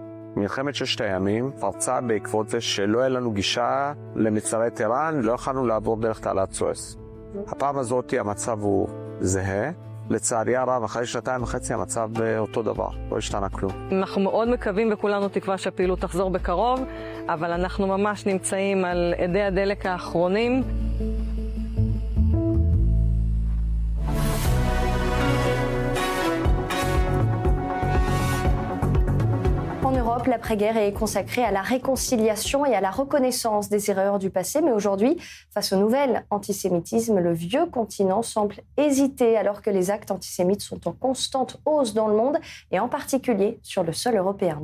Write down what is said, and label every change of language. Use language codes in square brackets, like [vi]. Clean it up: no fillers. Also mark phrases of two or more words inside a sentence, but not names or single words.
[he] מלחמת 6 הימים פרצה בעקבות זה שלא היה לנו גישה למצרי טיראן, לא יכולנו לעבור דרך תעלת סואץ. הפעם הזאת המצב הוא זהה. לצערי הרב, אחרי 2.5 המצב אותו דבר, לא השתנה כלום. אנחנו מאוד מקווים וכולנו תקווה שהפעילות תחזור בקרוב, אבל אנחנו ממש נמצאים על אדי הדלק האחרונים. [fr] En Europe, l'après-guerre est consacrée à la réconciliation et à la reconnaissance des erreurs du passé. Mais aujourd'hui, face au nouvel antisémitisme, le vieux continent semble hésiter alors que les actes antisémites sont en constante hausse dans le monde et en particulier sur le sol européen.